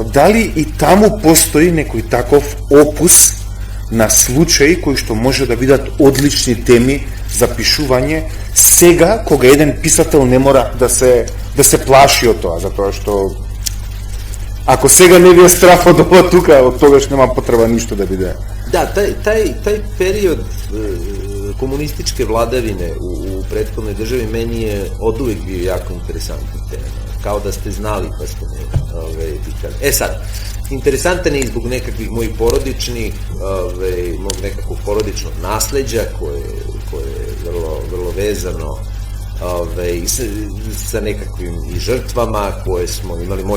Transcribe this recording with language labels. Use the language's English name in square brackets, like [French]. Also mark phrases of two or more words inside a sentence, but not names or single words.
[Macedonian] Дали и таму постои некој таков опус на случаи кои што може да бидат одлични теми за пишување сега, кога еден писател не мора да се плаши од тоа, затоа што ако сега не ви е страф од ова тука, од тогаш нема потреба ништо да биде. [Serbian] Da, taj period komunističke vladavine u prethodnoj državi meni je od uvek bio jako interesantna tema. Kao da ste znali pa ste ne... sad, interesantan je zbog nekakvih mojih porodičnih, mog nekakvog porodičnog nasleđa koje je vrlo vezano sa nekakvim i žrtvama koje smo imali.